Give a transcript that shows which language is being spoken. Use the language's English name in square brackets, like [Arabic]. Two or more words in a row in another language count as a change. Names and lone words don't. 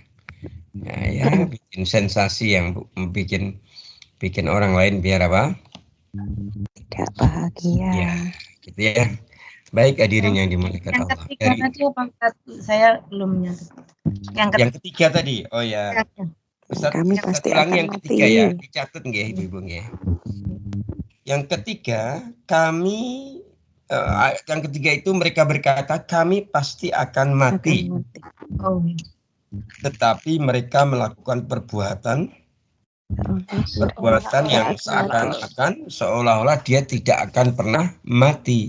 [Indonesian] Ya, bikin sensasi yang bikin orang lain biar apa? Tidak bahagia. Ya, gitu ya. Baik hadirin yang dimuliakan Yang Allah. ketiga tadi saya belum nyata. Yang ketiga tadi, oh ya. Ustaz, Kami pasti ulangi akan yang ketiga ya, mati. dicatat nggih ibu-ibu nggih. Yang ketiga, yang ketiga itu mereka berkata kami pasti akan mati. Tetapi mereka melakukan perbuatan yang seakan-akan seolah-olah dia tidak akan pernah mati.